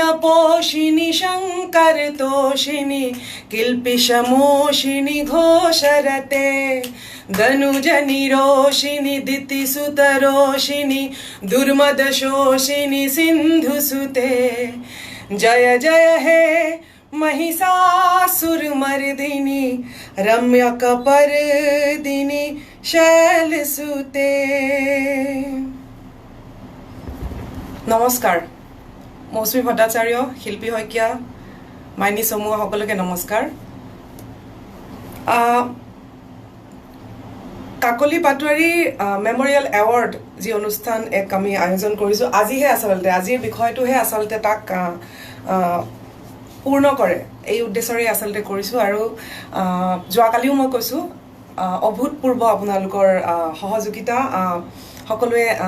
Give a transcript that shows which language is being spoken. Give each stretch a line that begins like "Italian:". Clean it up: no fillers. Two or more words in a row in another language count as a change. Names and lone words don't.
Sanskrit: पोषिणी शंकर तोषिणी किल्पिष मोषिणी घोषरते धनुजनि रोषिणी दितिसुत रोषिणी दुर्मद शोषिणी सिंधुसुते जय जय हे महिषासुरमर्दिनी रम्य कपर्दिनी शैलसुते।
Assamese: नमस्कार, मौसुमी भट्टाचार्य शिल्पी शইকীয়া মাইনী সমূহ সকলোকে নমস্কাৰ। কাকলি পাটোৱাৰী মেমৰিয়েল এৱাৰ্ড যি অনুষ্ঠান এক আমি আয়োজন কৰিছো আজিহে আচলতে আজিৰ বিষয়টোহে আচলতে তাক পূৰ্ণ কৰে এই উদ্দেশ্যৰে আচলতে কৰিছো আৰু যোৱাকালিও মই কৈছো অভূতপূৰ্ব আপোনালোকৰ সহযোগিতা সকলোৱে